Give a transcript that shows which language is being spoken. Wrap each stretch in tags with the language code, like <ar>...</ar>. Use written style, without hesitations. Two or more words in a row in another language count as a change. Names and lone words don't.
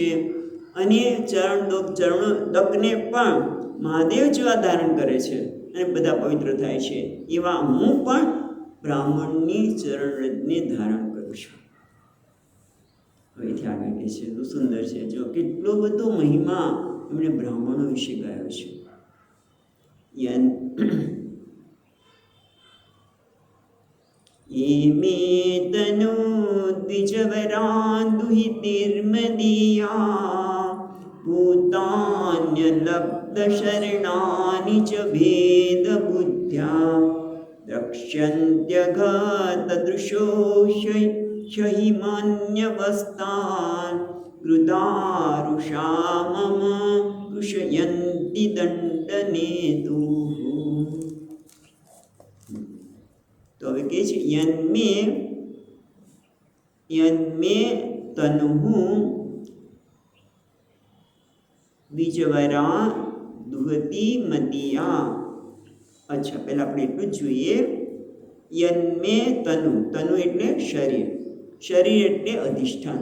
<gu>અને ચરણોદકને પણ મહાદેવ જેવા ધારણ કરે છે અને બધા પવિત્ર થાય છે એવા હું પણ બ્રાહ્મણની ચરણરજને ધારણ કરું છું હવેથી આગળ કહે છે તો સુંદર છે જો કેટલો બધો મહિમા એમણે બ્રાહ્મણો વિશે ગાયો છે</gu> <sa>મે તનુ દ્વિજવરા દુહિતિર્મદીયા भूतान्यलब्धशरणानि च भेदबुद्ध्या द्रक्ष्यन्त्यघतदृशो शहिमान्यवस्थान् कृतारुषा मम कृशयन्ति दण्डनेतुः।</sa> <gu>तो હવે કહે છે</gu> <sa>યન્મે તનુઃ બીજવરા દુહતી મદિયા.</sa> <gu>અચ્છા, પહેલાં આપણે એટલું જ જોઈએ.</gu> <sa>યન્મે તનુ,</sa> <gu>તનુ એટલે શરીર, શરીર એટલે અધિષ્ઠાન.</gu>